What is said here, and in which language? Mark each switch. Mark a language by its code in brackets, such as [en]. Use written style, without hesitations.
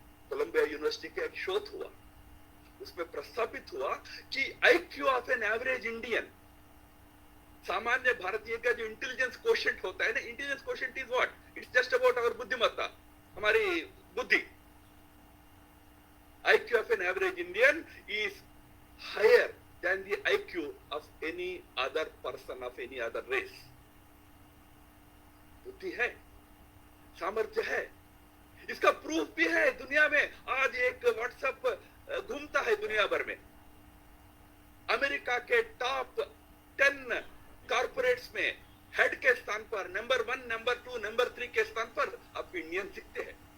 [hi] Colombia university का एक शोध हुआ, उसमें प्रस्तावित हुआ कि [en] IQ of an average Indian, [hi] सामान्य भारतीय का जो इंटेलिजेंस कोशेंट होता है ना, [en] Intelligence quotient is what? It's just about our [hi] बुद्धिमत्ता, हमारी बुद्धि। [en] IQ of an average Indian is higher than the IQ of any other person of any other race. [hi] बुद्धि है, सामर्थ्य है, इसका प्रूफ भी है दुनिया में। आज एक व्हाट्सएप घूमता है दुनिया भर में, अमेरिका के टॉप 10 कॉर्पोरेट्स में हेड के स्थान पर नंबर 1, नंबर 2, नंबर 3 के स्थान पर अब इंडियन दिखते हैं।